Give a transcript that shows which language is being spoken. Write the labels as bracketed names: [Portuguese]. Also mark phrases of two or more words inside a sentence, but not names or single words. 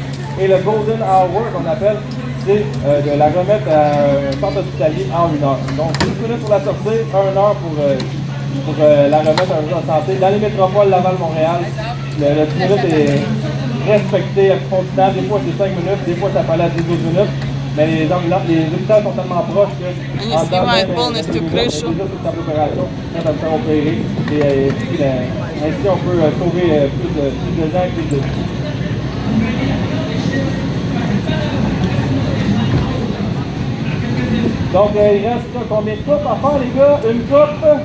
[French] Et le [English] Golden Hour [French] qu'on appelle, c'est de la remettre à un centre hospitalier en 1 heure. Donc 10 minutes pour la sortir, 1 heure pour la remettre à un centre de santé. Dans les métropoles Laval-Montréal, le 10 minutes est respecté à continent. Des fois c'est 5 minutes, des fois ça peut aller à 12 minutes. Mais les hôpitaux sont tellement proches que [Russian] Они снимают полностью крышу. [French] Ainsi on peut sauver plus de gens et plus de vie. Donc il reste combien de coupes à faire les gars? Une coupe.